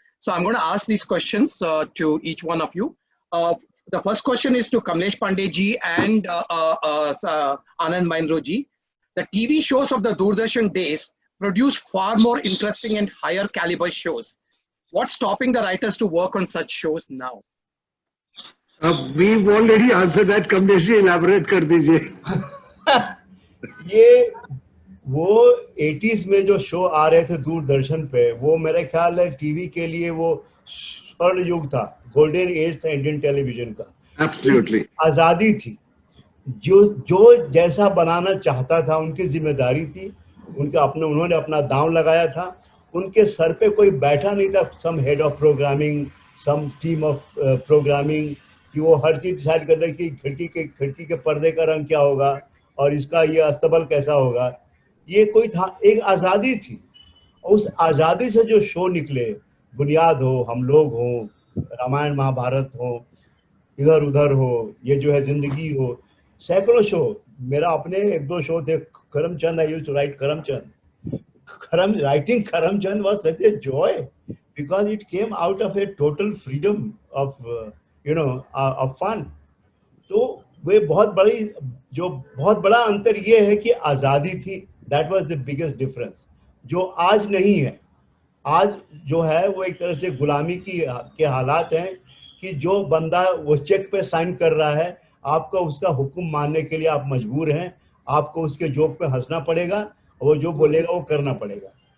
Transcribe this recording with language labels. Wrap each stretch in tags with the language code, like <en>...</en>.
<en>So I'm going to ask these questions to each one of you. The first question is to Kamlesh Pandey ji and Anand Mahindra ji. The TV shows of the Doordarshan days produce far more interesting and higher caliber shows. What's stopping the writers to work on such shows now? We've already answered that. Kamlesh ji, elaborate</en> <hi>कर दीजिए. ये वो 80s में जो show आ रहे थे दूरदर्शन पे, वो मेरे ख्याल है टीवी के लिए वो स्वर्ण युग था, गोल्डन एज था इंडियन टेलीविजन का.</hi> <en>Absolutely.</en> <hi>आजादी थी, जो जैसा बनाना चाहता था उनकी जिम्मेदारी थी, उन्होंने अपना दांव लगाया था. उनके सर पे कोई बैठा नहीं था,</hi> <en>some head of programming,</en> <hi>some team of programming, कि वो हर चीज डिसाइड कर दे कि खिड़की के पर्दे का रंग क्या होगा और इसका ये अस्तबल कैसा होगा. ये कोई था, एक आज़ादी थी. उस आज़ादी से जो शो निकले, बुनियाद हो, हम लोग हो, रामायण महाभारत हो, इधर उधर हो, ये जो है जिंदगी हो, सैकड़ों शो, मेरा अपने 1-2 शो थे, Karamchand,</hi> <en>I used to write Karamchand. Writing Karamchand was such a joy because it came out of a total freedom of of fun.</en> <hi>तो वे बहुत बड़ा अंतर ये है कि आज़ादी थी,</hi> <en>that was the biggest difference,</en> <hi>जो आज नहीं है. आज जो है वो एक तरह से गुलामी के हालात हैं कि जो बंदा वो चेक पे साइन कर रहा है, आपको उसका हुक्म मानने के लिए आप मजबूर हैं, आपको उसके जोक पे हंसना पड़ेगा, वो जो बोलेगा वो करना पड़ेगा.</hi>